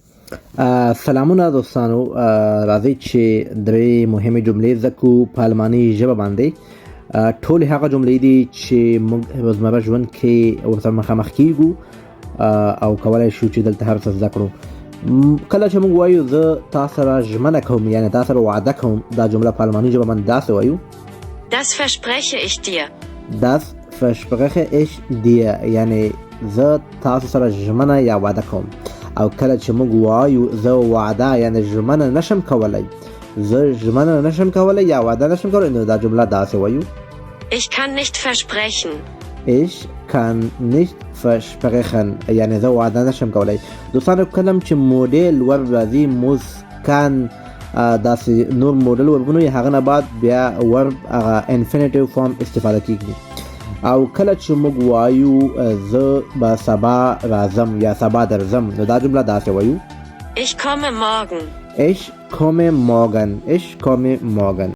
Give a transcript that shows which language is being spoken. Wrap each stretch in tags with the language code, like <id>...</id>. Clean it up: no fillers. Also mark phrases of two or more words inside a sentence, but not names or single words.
<ps>سلامونه دوستانو، راځئ چې درې مهمې جملې زده کړو په الماني ژبه باندې. ټولې هغه جملې دي چې موږ روزمره ژوند کې ورسره مخامخ کیږو او کولی شو چې دلته هر څه زده کړو. کله چې موږ وایو زه تا سره ژمنه کوم، یعنې تا سره وعده کوم، دا جمله په الماني ژبه باندې داسې وایو:</ps> <de>Das verspreche ich dir. Das verspreche ich dir،</de> <ps>یعنې زه تاسو سره ژمنه یا وعده کوم. او کله چې موږ وایو زه وعده یعنې ژمنه نشم کولی، زه ژمنه نشم کولی یا وعده نشم کولی، نو دا جمله داسې وایو:</ps> <de>Ich kann nicht versprechen. Ich kann nicht versprechen،</de> <ps>یعنې زه وعده نشم کولی. دوستانو کله چې</ps> <en>modal verb</en> <ps>راځي</ps> <de>muss kann</de> <ps>داسې نور موډل وربونه یې هغه نه بعد بیا ورب هغه</ps> <en>infinitive form</en> <ps>استفاده کیږي. او کله چې موږ وایو زه به سبا راځم یا سبا درځم، نو دا جمله داسې وایو:</ps> <de>Ich komme morgen. Ich komme morgen. Ich komme morgen.</de>